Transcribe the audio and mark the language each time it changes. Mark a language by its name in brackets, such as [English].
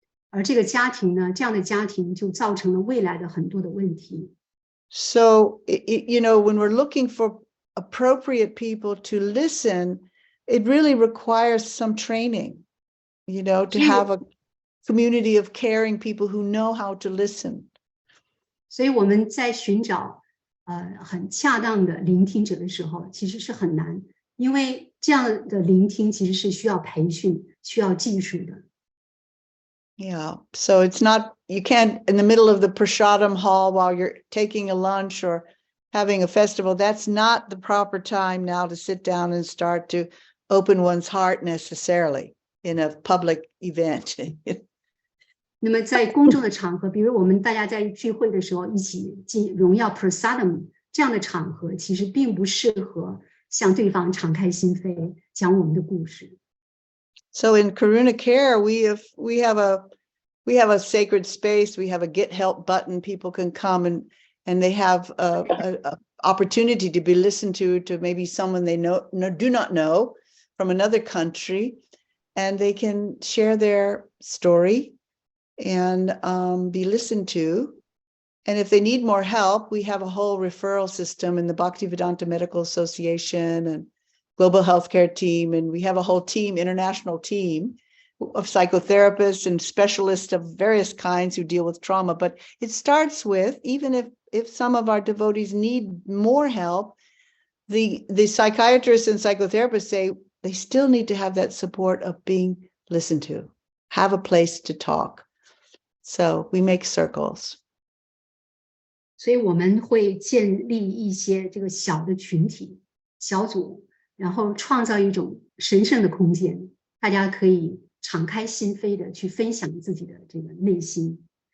[Chinese] 而这个家庭呢，这样的家庭就造成了未来的很多的问题。 [English] So, when we're looking for appropriate people to listen, it really requires some training, to have a community of caring people who know how to listen. [Chinese] 所以我们在寻找很恰当的聆听者的时候，其实是很难，因为这样的聆听其实是需要培训、需要技术的。 [English] Yeah, so it's not, you can't, in the middle of the prasadam hall while you're taking a lunch or having a festival, that's not the proper time now to sit down and start to open one's heart necessarily in a public event. [Chinese] 那么在公众的场合，比如我们大家在聚会的时候一起荣耀 prasadam 这样的场合，其实并不适合向对方敞开心扉，讲我们的故事。 [English] So in Karuna Care, we have a sacred space. We have a get help button. People can come and they have a opportunity to be listened to maybe someone they do not know from another country, and they can share their story and be listened to. And if they need more help, we have a whole referral system in the Bhaktivedanta Medical Association and Global Healthcare Team, and we have a whole team, international team of psychotherapists and specialists of various kinds who deal with trauma. But it starts with, even if some of our devotees need more help, the psychiatrists and psychotherapists say, they still need to have that support of being listened to, have a place to talk. So we make circles. [Chinese] 所以我们会建立一些这个小的群体、小组，然后创造一种神圣的空间，大家可以敞开心扉的去分享自己的这个内心。